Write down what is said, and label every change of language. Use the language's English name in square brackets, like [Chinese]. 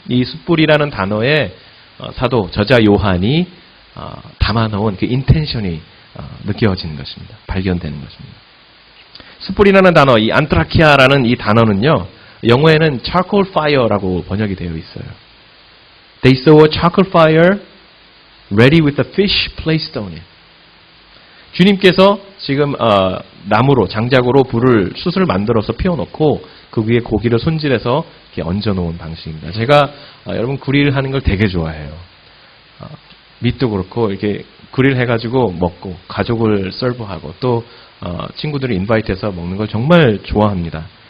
[Korean] 이 숯불이라는 단어에 사도 저자 요한이 담아놓은 그 인텐션이 느껴지는 것입니다. 발견되는 것입니다. 숯불이라는 단어, 이 안트라키아라는 이 단어는요, 영어에는 charcoal fire라고 번역이 되어 있어요. [English] They saw a charcoal fire ready with a fish placed on it. [Korean] 주님께서 지금 나무로, 장작으로 숯을 만들어서 피워놓고 그 위에 고기를 손질해서 이렇게 얹어놓은 방식입니다. 제가 여러분 그릴하는 걸 되게 좋아해요. 밑도 그렇고 이렇게 그릴해가지고 먹고 가족을 서브하고 또 친구들을 인바이트해서 먹는 걸 정말 좋아합니다.